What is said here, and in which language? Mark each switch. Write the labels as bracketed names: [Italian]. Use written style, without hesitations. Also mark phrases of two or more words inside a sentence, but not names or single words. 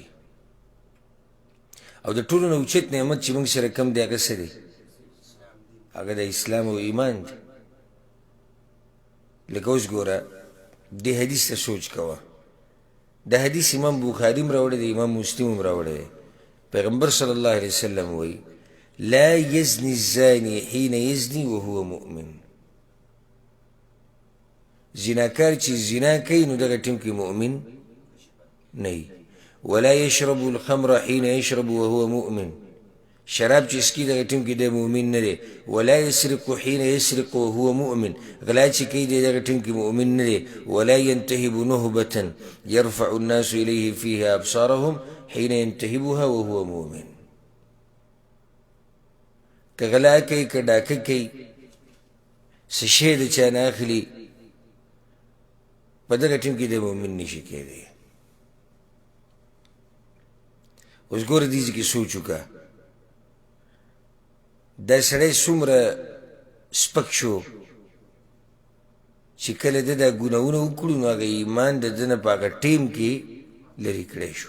[Pashto] او د ټولو نه اوچت نعمت چې موږ سره کم دی هغه څه دی؟ هغه د اسلام او ایمان دی. لکه اوس ګوره دې حدیث ته سوچ کوه. دا حدیث امام بخاري هم راوړی دی، امام مسلم هم راوړی دی. پیغمبر [Arabic] صلی الله علیه وسلم [Pashto] وایي [Arabic] لا یزني الزاني حين یزني وهو مؤمن. [Pashto] زناکار چې زنا کوي نو دغه ټیم کې مؤمن نه وي. [Arabic] ولا يشرب الخمر حين يشرب وهو مؤمن. [Pashto] شراب چې اسکي دغه ټیم کې دی مؤمن نه دی. [Arabic] ولا يسرق حين يسرق وهو مؤمن. [Pashto] غلا چې کوي دی دغه ټیم کې مؤمن نه دی. [Arabic] ولا ينتهب نهبة يرفع الناس إليه فيها أبصارهم حين ينتهبها وهو مؤمن. [Pashto] که غلا کوي که ډاکه کوي څه شی د چا نه اخلي په دغه ټیم کې دی مؤمن نشي کېدی. اوس ګوره دې ځای کې سوچ وکړه دا سړی څومره سپک شو چې کله ده دا ګناهونه وکړو نو هغه ایمان د ده نه په هغه ټیم کې لرې کړی شو.